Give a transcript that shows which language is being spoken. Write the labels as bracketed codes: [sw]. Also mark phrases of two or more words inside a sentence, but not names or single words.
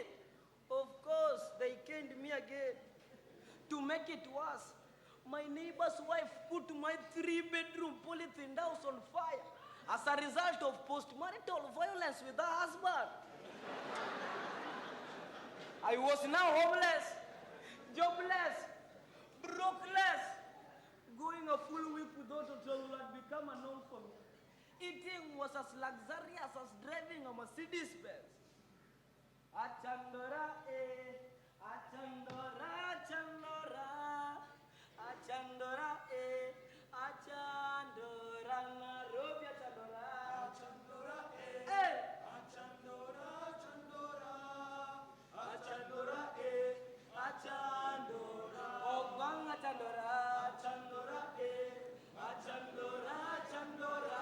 [en] Of course, they canned me again. To make it worse, my neighbor's wife put my 3-bedroom polythene house on fire as a result of post-marital violence with her husband. I was now homeless, jobless, brokeless. Going a full week without a job had become a norm for me. Eating was as luxurious as driving a Mercedes Benz. Achandora, achandora, achandora, achandora, achandora, Nairobi, achandora, achandora, achandora, achandora, achandora, achandora, Obang achandora, achandora, achandora, achandora.